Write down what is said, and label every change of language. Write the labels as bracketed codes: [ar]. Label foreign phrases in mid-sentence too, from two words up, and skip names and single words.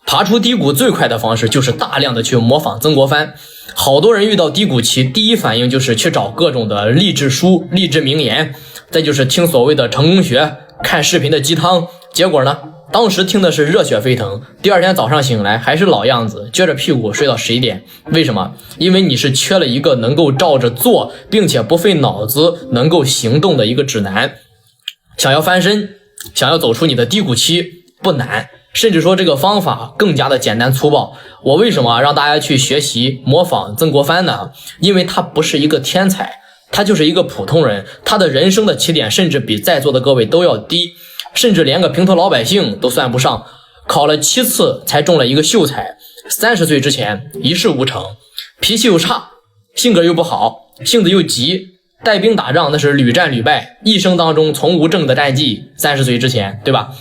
[zh] 爬出低谷最快的方式就是大量的去模仿曾国藩。好多人遇到低谷期，第一反应就是去找各种的勵志书、励志名言，再就是听所謂的成功学，看视頻的雞湯。結果呢，當時聽的是熱血沸騰，第二天早上醒來還是老樣子，撅着屁股睡到11點。為什麼？因為你是缺了一個能夠照着做並且不費腦子能夠行動的一個指南。想要翻身，想要走出你的低谷期不難，甚至說這個方法更加的簡單粗暴。我為什麼讓大家去學習模仿曾國藩呢？因為他不是一個天才，他就是一個普通人，他的人生的起點甚至比在座的各位都要低，甚至连個平頭老百姓都算不上。考了7次才中了一個秀才，30歲之前一事無成，脾氣又差，性格又不好，性子又急，帶兵打仗那是屢戰屢敗，一生當中從無正的戰績。30歲之前，对吧？